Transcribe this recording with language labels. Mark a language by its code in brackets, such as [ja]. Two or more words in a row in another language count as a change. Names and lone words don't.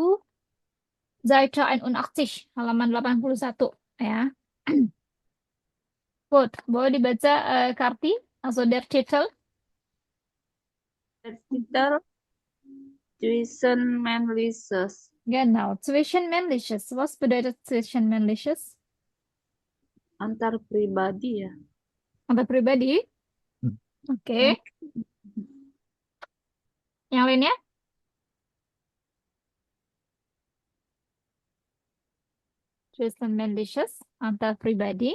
[id] Seite 81, halaman 81 ya. Good. Boleh dibaca Karti, [de] also der Titel. Der Titel Zwischenmännliches. Genau, Zwischenmännliches. Was bedeutet Zwischenmännliches? [id] Antar pribadi ya. Antar pribadi? Oke. Yang lainnya? Zwischenmännliches, antar pribadi.